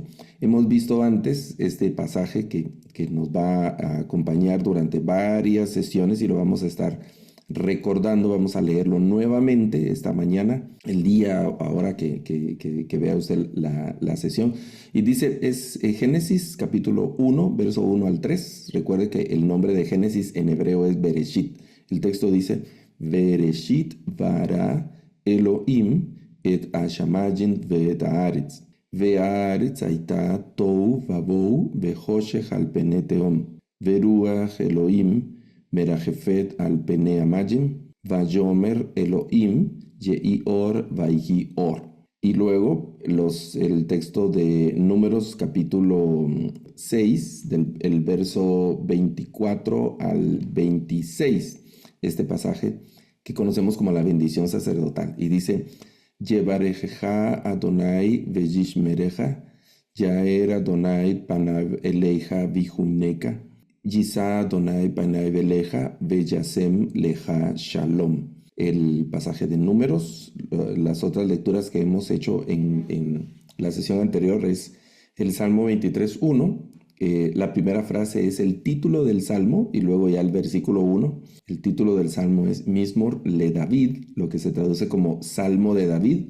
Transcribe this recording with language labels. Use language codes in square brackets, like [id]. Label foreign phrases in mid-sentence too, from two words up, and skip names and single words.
[es] Hemos visto antes este pasaje que nos va a acompañar durante varias sesiones y lo vamos a estar recordando. Vamos a leerlo nuevamente esta mañana, el día ahora que vea usted la sesión. Y dice, es Génesis capítulo 1, verso 1 al 3. Recuerde que el nombre de Génesis en hebreo es Bereshit. El texto dice, [he] בראשית ברא אלהים את השמיים ואת הארץ. והארץ הייתה תוהו ובוהו וחושך על פני תהום. ורוח אלוהים מרחפת על פני המים. ויאמר אלוהים יהי אור ויהי אור. [es] Y luego el texto de Números capítulo 6, el verso 24 al 26. Este pasaje que conocemos como la bendición sacerdotal. Y dice, [he] יברכך אדני וישמרך, יאר אדני פניו אליך ויחנך, ישא אדני פניו אליך וישם לך שלום. [es] El pasaje de Números, las otras lecturas que hemos hecho en la sesión anterior es el Salmo 23:1. La primera frase es el título del Salmo y luego ya el versículo 1. El título del Salmo es [he] מזמור לדוד, [es] lo que se traduce como Salmo de David.